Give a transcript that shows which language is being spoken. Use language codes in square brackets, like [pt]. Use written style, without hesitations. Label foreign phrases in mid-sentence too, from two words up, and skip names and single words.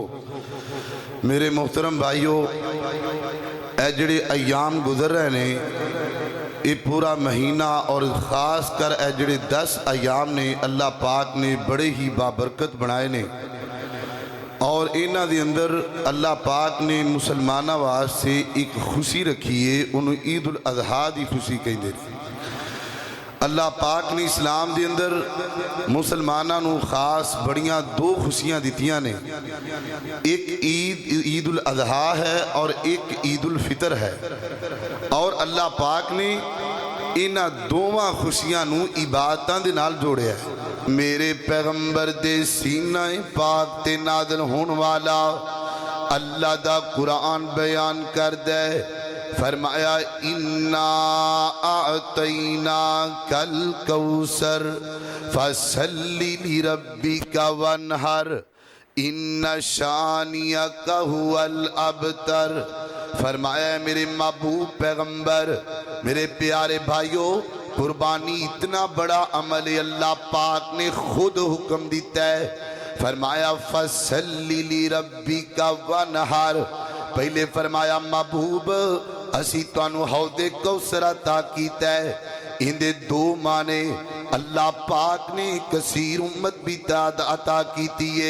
[pa] میرے محترم بھائیو، اے جڑے ایام گزر رہے نے، [ur] یہ پورا مہینہ اور خاص کر [pa] اے جڑے 10 ایام نے اللہ پاک نے بڑے ہی بابرکت بنائے نے، اور انہاں دے اندر اللہ پاک نے مسلمانہ واسطے ایک خوشی رکھی ہے، انہوں عید الاضحیٰ دی خوشی کہیں دے۔ اللہ پاک نے اسلام دے اندر مسلمانہ نو خاص بڑیاں دو خوشیاں دیتیاں نے، ایک عید الاضحیٰ ہے اور ایک عید الفطر ہے، اور اللہ پاک نے انہاں دوواں خوشیاں نو عبادتاں دے نال جوڑے ہے۔ میرے پیغمبر دے سینہ پاک تے نازل ہون والا اللہ دا قرآن بیان کر دے، فرمایا [ar] اِنَّا أَعْطَيْنَاكَ الْكَوْثَرَ فَصَلِّ لِرَبِّكَ وَانْحَرْ إِنَّ شَانِئَكَ هُوَ الْأَبْتَرُ۔ [pa] فرمایا میرے محبوب پیغمبر، میرے پیارے بھائیو، قربانی اتنا بڑا عمل ہے، اللہ پاک نے خود حکم دیتا ہے، فرمایا [ar] فَصَلِّ لِرَبِّكَ وَانْحَرْ۔ [pa] پہلے فرمایا محبوب اسی توانو حوض کوثر عطا کیتا ہے، اندے دو معنی، اللہ پاک نے کثیر امت بھی عطا کیتی ہے۔